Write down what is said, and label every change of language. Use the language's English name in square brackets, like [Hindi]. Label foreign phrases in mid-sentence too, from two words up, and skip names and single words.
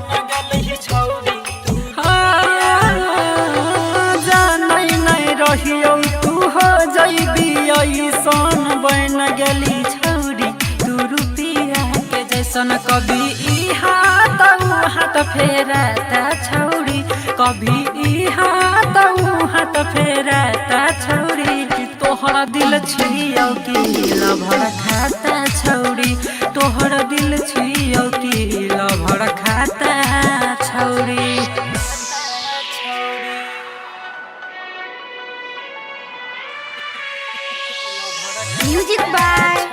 [Maithili] जानई नहीं रहियो तू हो जइबी ऐसन बन गली छौरी तू रुपिया के जैसन कभी ई हाथ ऊ हाथ फेरता छौरी कभी ई हाथ ऊ हाथ फेरता छौरी तोहर दिल छियौ कि लभर खाता छौरी तोहर दिल छियौ कि लभर खाता छौरी [English] music by